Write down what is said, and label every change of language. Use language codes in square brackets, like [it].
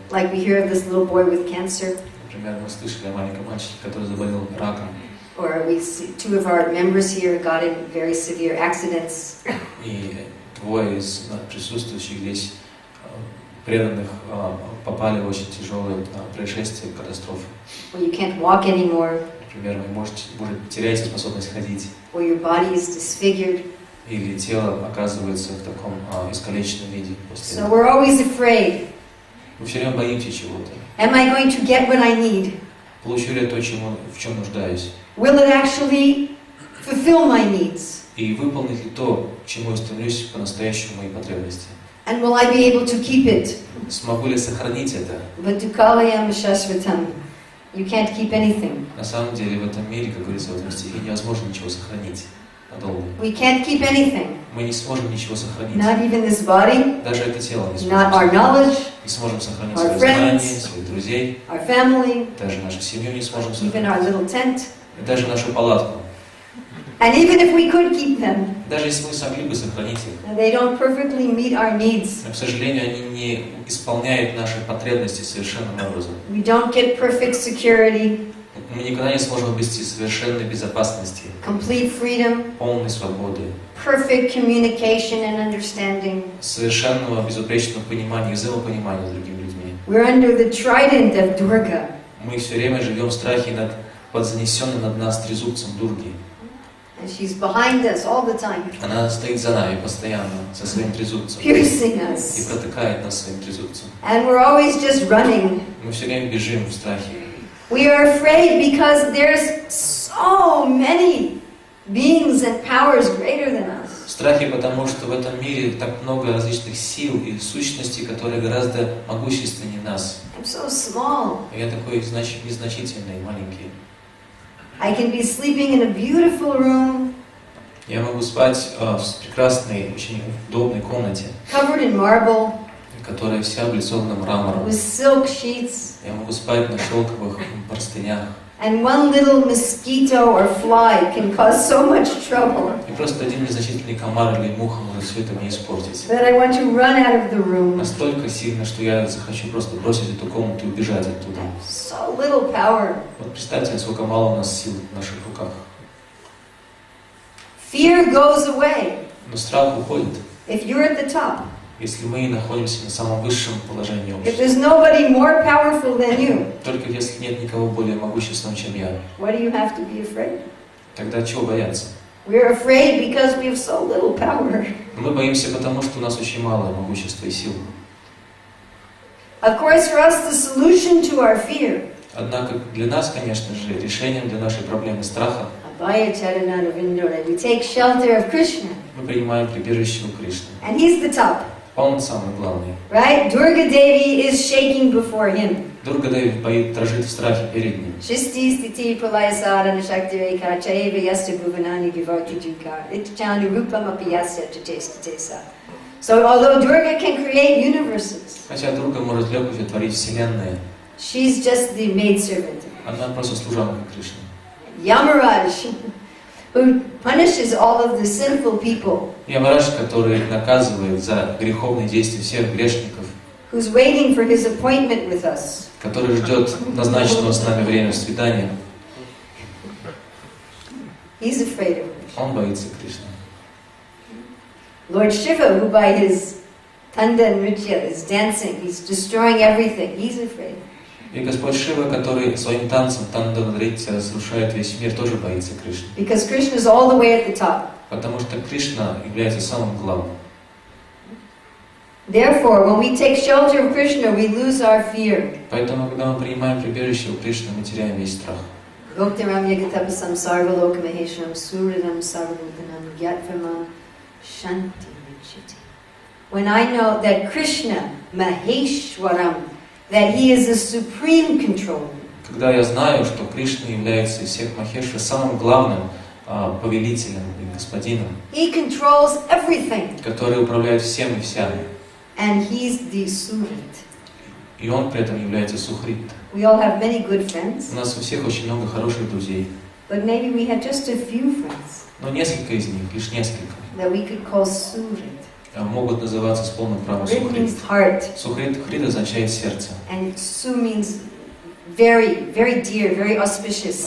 [en] Like we hear of this little boy with cancer, [ru] Например, мы слышали о маленьком мальчике, который заболел раком. [en] or we see two of our members here got in very severe accidents. [ru] И двое из присутствующих здесь преданных попали в очень тяжелые происшествия, катастрофы. [en] Where you can't walk anymore, [ru] Например, вы теряете способность ходить, [en] or your body is disfigured. [ru] или тело оказывается в таком искалеченном виде после [en] So [ru] этого. [en] we're always afraid. [ru] Вы все время боитесь чего-то. [en] Am I going to get what I need? [ru] Получу ли я то, в чем нуждаюсь? [en] Will it actually fulfill my needs? [ru] И выполнить ли то, к чему я стремлюсь по-настоящему мои потребности? [en] And will I be able to keep it? [ru] Смогу ли сохранить это? [sa] Vatukalayam shashvatam. [en] You can't keep anything. [ru] На самом деле в этом мире, как говорится в этом стихе, невозможно ничего сохранить надолго. [en] We can't keep anything. [ru] Мы не сможем ничего сохранить. [en] Not even this body, [ru] Даже это тело не [en] not [ru] сможем [en] our [ru] сохранить. [en] knowledge, [ru] Не сможем сохранить [en] our [ru] свои знания, [en] friends, [ru] своих друзей, [en] our family, [ru] даже нашу семью не сможем [en] even our [ru] сохранить, [en] little tent. [ru] и даже нашу палатку. [en] And even if we could keep them, [ru] Даже если мы смогли бы сохранить их, [en] they don't perfectly meet our needs. [ru] но, к сожалению, они не исполняют наши потребности совершенным образом. [en] We don't get perfect security, [ru] Мы никогда не сможем обрести совершенной безопасности, [en] complete freedom, [ru] полной свободы, [en] perfect communication and understanding. [ru] совершенного безупречного понимания и взаимопонимания с другими людьми. [en] We're under the trident of Durga. [ru] Мы все время живем в страхе под занесенным над нас трезубцем Дурги. [en] And she's behind us all the time, [ru] Она стоит за нами постоянно со своим трезубцем [en] piercing [ru] и [en] us. [ru] протыкает нас своим трезубцем. [en] And we're always just running. [ru] Мы все время бежим в страхе. [en] We are afraid because there's so many beings and powers greater than us. [ru] В страхе, потому что в этом мире так много различных сил и сущностей, которые гораздо могущественнее нас. [en] I'm so small. [ru] Я такой незначительный, маленький. [en] I can be sleeping in a beautiful room, [ru] Я могу спать в прекрасной, очень удобной комнате, [en] covered in marble, [ru] которая вся облицована мрамором. [en] with silk sheets, [ru] Я могу спать на шелковых простынях, [en] And one little mosquito or fly can cause so much trouble [ru] И просто один незначительный комар или муха может все это мне испортить. [en] that I want to run out of the room. [ru] Настолько сильно, что я захочу просто бросить эту комнату и убежать оттуда. [en] So little power. [ru] Вот представьте, насколько мало у нас сил в наших руках. [en] Fear goes away [ru] Но страх уходит, [en] if you're at the top. [ru] если мы находимся на самом высшем положении [en] If [ru] общества. [en] there's nobody more powerful than you, [ru] Только если нет никого более могущественного, чем я, [en] what do you have to be afraid? [ru] тогда чего бояться? [en] We're afraid because we have so little power. [ru] Мы боимся потому, что у нас очень мало могущества и сил. [en] Of course, for us, the solution to our fear, [ru] Однако для нас, конечно же, решением для нашей проблемы страха [en] we take shelter of Krishna, [ru] мы принимаем прибежище у Кришны. [en] and he's the top, [ru] Он самый главный. [en] right? Durga Devi is shaking before him. [ru] Дурга Деви дрожит в страхе перед ним. [sa] Shisti stiti pralayasarana shaktireka chaiva yasta bhuvanani vivartajika itchanu rupam apiyasya tatesa. [en] So although Durga can create universes, [ru] Хотя Дурга может легко творить вселенные, [en] she's just the maidservant. [ru] она просто служанка Кришны. [en] Yamaraj, who punishes all of the sinful people, [ru] Ямарадж, который наказывает за греховные действия всех грешников, [en] who's waiting for his appointment with us. [ru] который ждет назначенного с нами время свидания, [en] He's afraid of Krishna. [ru] он боится Кришны. [en] Lord Shiva, who by his Tanda and Nritya is dancing, he's destroying everything, he's afraid. [ru] И Господь Шива, который своим танцем Танда-нритья разрушает весь мир, тоже боится Кришны. [en] Because Krishna is all the way at the top. [ru] Потому что Кришна является самым главным. [en] Therefore, when we take shelter of Krishna, we lose our fear. [ru] Поэтому, когда мы принимаем прибежище у Кришны, мы теряем весь страх. [sa] Goptaram yagatapasam sarvalokamaheshwaram suridam sarvabhutanam gyatvaman shanti vichiti. [en] When I know that Krishna, Maheshwaram, that he is the supreme controller. [ru] Когда я знаю, что Кришна является из всех Махешвар самым главным повелителем и господином, [en] He controls everything. [ru] который управляет всем и вся, [en] And he's the Surit. [ru] и он при этом является Сухрит. [en] We all have many good friends, [ru] У нас у всех очень много хороших друзей, [en] but maybe we have just a few friends [ru] но несколько из них, лишь несколько, [en] that we could call Surit. [ru] могут называться с полным правом [en] Rit [ru] Сухрит. [en] means heart, [ru] Сухрит, Хрит означает сердце, [en] and Su means very, very dear, very auspicious.